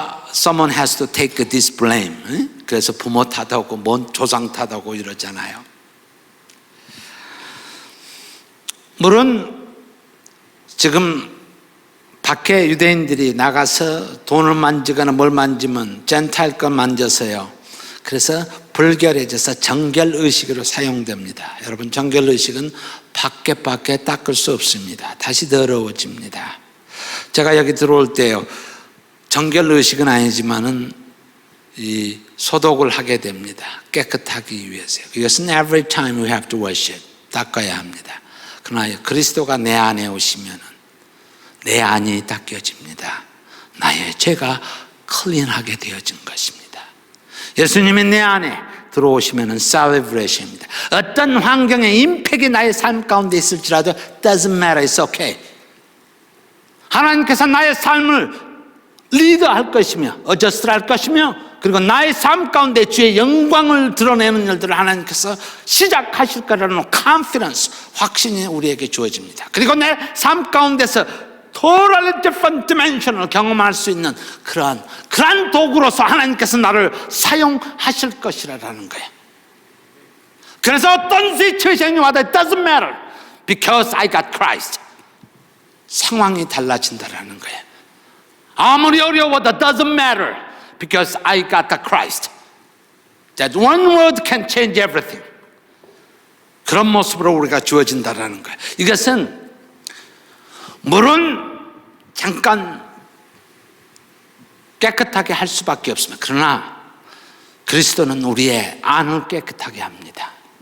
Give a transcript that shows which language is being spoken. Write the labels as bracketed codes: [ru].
[en] someone has to take this blame. [ko] 그래서 부모 탓하고 뭔 조상 탓하고 이러잖아요. 물론 지금 밖에 유대인들이 나가서 돈을 만지거나 뭘 만지면 젠타일 것 만져서요. 그래서 불결해져서 정결의식으로 사용됩니다. 여러분, 정결의식은 밖에 닦을 수 없습니다. 다시 더러워집니다. 제가 여기 들어올 때요, 정결의식은 아니지만은 이 소독을 하게 됩니다. 깨끗하기 위해서요. 이것은 [en] every time we have to worship, [ko] 닦아야 합니다. 그러나 그리스도가 내 안에 오시면은 내 안이 닦여집니다. 나의 죄가 클린하게 되어진 것입니다. 예수님이 내 안에 들어오시면은 celebration입니다. 어떤 환경의 임팩이 나의 삶 가운데 있을지라도 [en] doesn't matter, it's okay. [ko] 하나님께서 나의 삶을 리드할 것이며 어저스트할 것이며 그리고 나의 삶 가운데 주의 영광을 드러내는 일들을 하나님께서 시작하실 거라는 confidence, 확신이 우리에게 주어집니다. 그리고 내 삶 가운데서 [en] totally different dimension [ko] 을 경험할 수 있는 그러한 도구로서 하나님께서 나를 사용하실 것이라는 거예요. 그래서 어떤 시츄에이션이 와도 [en] it doesn't matter because I got Christ. [ko] 상황이 달라진다라는 거예요. 아무리 어려워도 [en] doesn't matter because I got the Christ. That one word can change everything. [ko] 그런 모습으로 우리가 주어진다라는 거예요. 이것은 물은 잠깐 깨끗하게 할 수밖에 없습니다. 그러나 그리스도는 우리의 안을 깨끗하게 합니다.